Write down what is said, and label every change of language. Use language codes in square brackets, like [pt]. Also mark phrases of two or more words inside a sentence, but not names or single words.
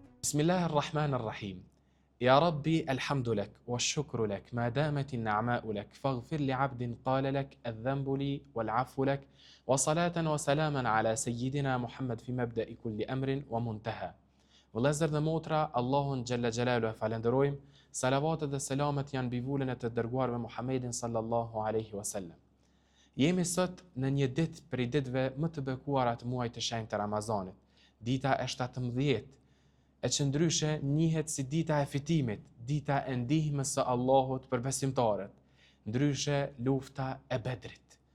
[ar] بسم الله الرحمن الرحيم يا ربي الحمد لك والشكر لك ما دامت النعماء لك فاغفر لعبد قال لك الذنب لي والعفو لك وصلاة وسلاما على سيدنا محمد في مبدأ كل أمر ومنتهى [sq] Vëllezër dhe motra, Allahun Gjelle Gjelalu e falenderojmë, salavatet dhe selamet janë mbi vullën e të dërguarve Muhammedin [ar] صلى الله عليه وسلم. [sq] Jemi sot në një ditë prej ditëve më të bekuara të muajit të shenjtë të Ramazanit, dita e 17, e që ndryshe njihet si dita e fitimit, dita e ndihmës së Allahut për besimtarët, ndryshe lufta e Bedrit.